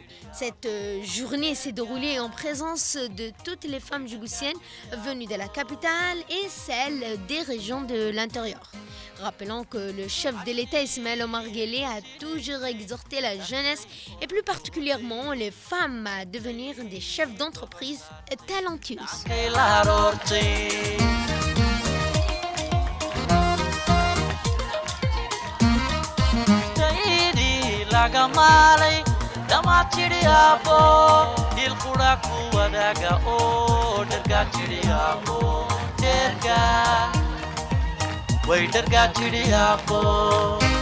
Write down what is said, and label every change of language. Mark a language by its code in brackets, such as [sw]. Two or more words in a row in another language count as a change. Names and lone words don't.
[fr] Cette journée s'est déroulée en présence de toutes les femmes djiboutiennes venues de la capitale et celles des régions de l'intérieur. Rappelons que le chef de l'État Ismaël Omar Guelleh a toujours exhorté la jeunesse et plus particulièrement les femmes à devenir des chefs d'entreprise talentueuses. [so] Lagamaalay damaad jiriyaabo dil qura ku wadaaga oo dhergaa jiriyaabo dhergaa way dhergaa jiriyaabo